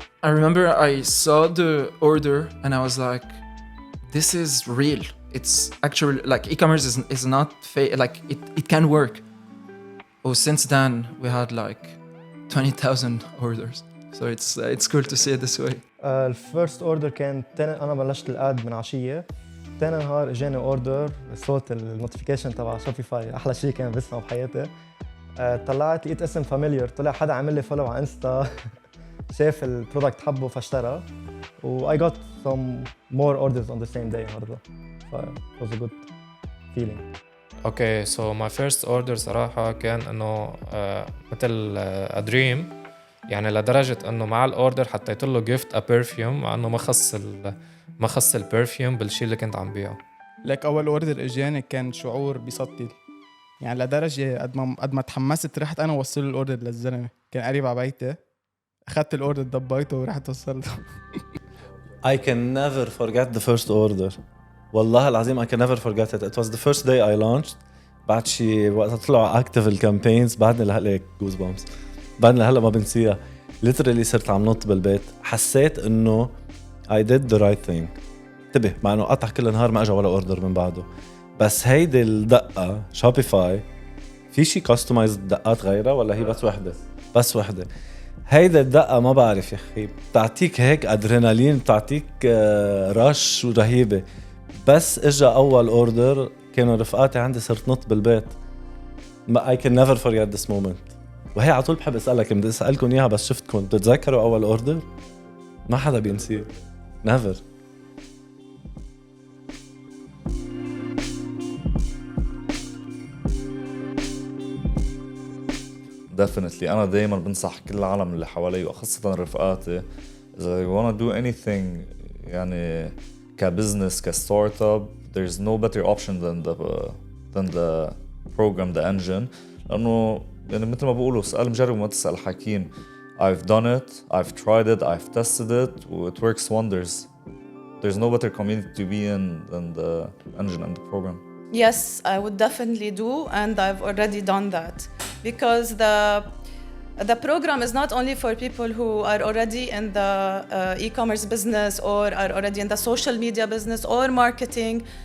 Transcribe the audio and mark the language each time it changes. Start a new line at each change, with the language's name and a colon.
English: I remember I saw the order and I was like, this is real. It's actually like e-commerce is not fake, like it can work. Oh, since then we had like 20,000 orders. So it's cool to see it this way.
Arabic: الفيرست اوردر كان انا بلشت الاد من عشيه، تاني نهار اجاني اوردر، صوت النوتيفيكيشن تبع شوبيفاي احلى شيء كان بسمعه بحياتي. طلعت لقيت اسم فاميليار، طلع حدا عمل لي فولو على انستا شاف البرودكت حبه فاشترى، و
English: I got some more orders on the same day
Arabic: النهارده.
English: It was a good feeling. Okay, so my first order
Arabic: صراحة كان إنه مثل
English: a dream،
Arabic: يعني لدرجة إنه مع الأوردر حطيت له
English: gift a perfume،
Arabic: مع إنه ما خص البرفيوم بالشيء اللي كنت عم بيعه. لك أول أوردر إجاني كان شعور بيسطل، يعني لدرجة قد ما تحمست رحت أنا وصل الأوردر للزلمة، كان قريب على بيتي، أخذت الأوردر دبيته ورحت وصلته.
English: I can never forget the first order.
Arabic: والله العظيم
English: I can never forget it. It was the first day I launched.
Arabic: بعد شي وقت طلعوا
English: active
Arabic: الكامبينز بعدني لهلا
English: goose bumps.
Arabic: بعدني لهلا ما بنسيها.
English: Literally
Arabic: صرت عم نط بالبيت. حسيت إنه
English: I did the right thing.
Arabic: انتبه مع إنه قطع كل نهار ما أجا ولا أوردر من بعده. بس هيدي الدقة شوبيفاي في شي customized دقات غيرها ولا هي بس وحدة؟ بس وحدة. هيدا الدقة ما بعرف يا أخي بتعطيك هيك أدرينالين، بتعطيك رش رهيبة. بس إجا أول أوردر كانوا رفقاتي عندي صرت نط بالبيت.
English: I can never forget this moment.
Arabic: وهي على طول بحب أسألك، بدي أسألكم إياها بس شفتكم بتتذكروا أول أوردر؟ ما حدا بينسيه.
English: never. Definitely
Arabic: أنا دايما بنصح كل العالم اللي حوالي وخاصة رفقاتي إذا
English: you wanna do anything
Arabic: يعني كبزنس كستارت
English: there's no better option than the program the engine،
Arabic: لأنه يعني مثل ما بقولوا اسأل مجرب وما تسأل حكيم.
English: I've done it, I've tried it, I've tested it, it works wonders. There's no better community to be in than the engine and the program. Yes, I would definitely do, and I've already done that. Because the program is not only for people who are already in the e-commerce business or are already in the social media business or marketing.